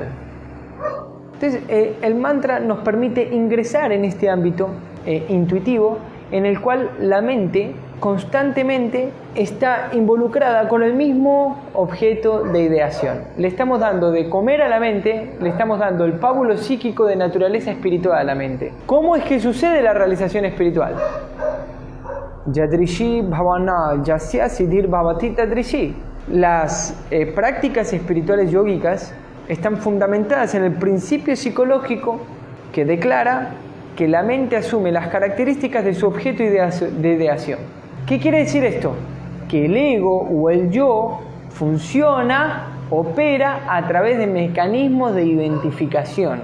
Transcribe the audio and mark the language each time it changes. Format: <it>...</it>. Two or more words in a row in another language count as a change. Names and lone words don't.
<es>Entonces el mantra nos permite ingresar en este ámbito intuitivo en el cual la mente constantemente está involucrada con el mismo objeto de ideación. Le estamos dando de comer a la mente, le estamos dando el pábulo psíquico de naturaleza espiritual a la mente. ¿Cómo es que sucede la realización espiritual?</es> <sa>यादृशी भावना यस्य सिद्धिर् भवति तादृशी.</sa> <es>Las prácticas espirituales yógicas están fundamentadas en el principio psicológico que declara que la mente asume las características de su objeto de ideación. ¿Qué quiere decir esto? Que el ego o el yo funciona, opera a través de mecanismos de identificación.</es>